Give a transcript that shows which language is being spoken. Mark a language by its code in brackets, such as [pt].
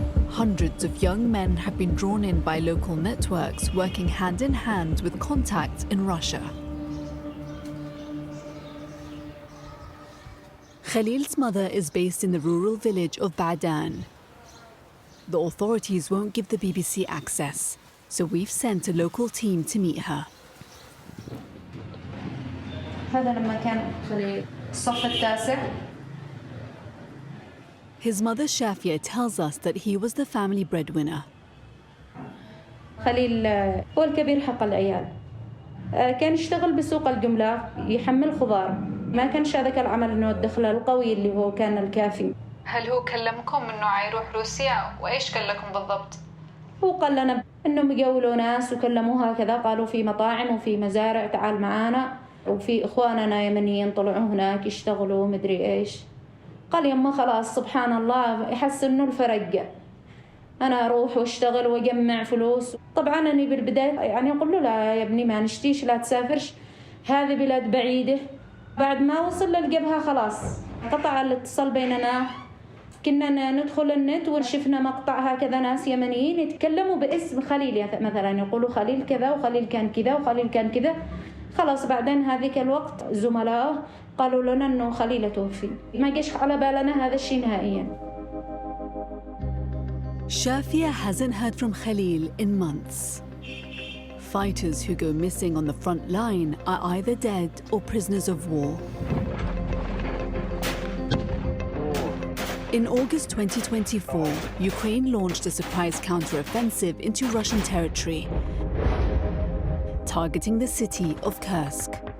[en] Hundreds of young men have been drawn in by local networks working hand in hand with contacts in Russia. Khalil's mother is based in the rural village of Ba'dan. The authorities won't give the BBC access, so we've sent a local team to meet her. [ar] هذا لما كان في الصف التاسع. [en] His mother Shafia tells us that he was the family breadwinner. [ar] خليل هو الكبير حق العيال. كان يشتغل بسوق الجملة يحمل خضار. ما كانش هذاك العمل انه الدخل القوي اللي هو كان الكافي. هل هو كلمكم إنه عيروح روسيا وإيش قال لكم بالضبط؟ هو قال لنا إنهم يقولوا ناس وكلموها كذا، قالوا في مطاعم وفي مزارع تعال معانا، وفي إخواننا يمنيين طلعوا هناك يشتغلوا مدري إيش. قال يما خلاص سبحان الله يحس إنه الفرق، أنا أروح واشتغل وأجمع فلوس. طبعا أنا بالبداية يعني أقول له لا يا ابني ما نشتيش، لا تسافرش، هذه بلاد بعيدة. بعد ما وصل للجبهة خلاص قطع الاتصال بيننا. كنا ندخل النت وشفنا مقطع هكذا ناس يمنيين يتكلموا باسم خليل، مثلا يقولوا خليل كذا وخليل كان كذا وخليل كان كذا. خلاص بعدين هذيك الوقت زملائه قالوا لنا إنه خليل توفي، ما جاش على بالنا هذا الشيء نهائيا. [en] Shafia hasn't heard from Khalil in months. Fighters who go missing on the front line are either dead or prisoners of war. In August 2024, Ukraine launched a surprise counter-offensive into Russian territory, targeting the city of Kursk.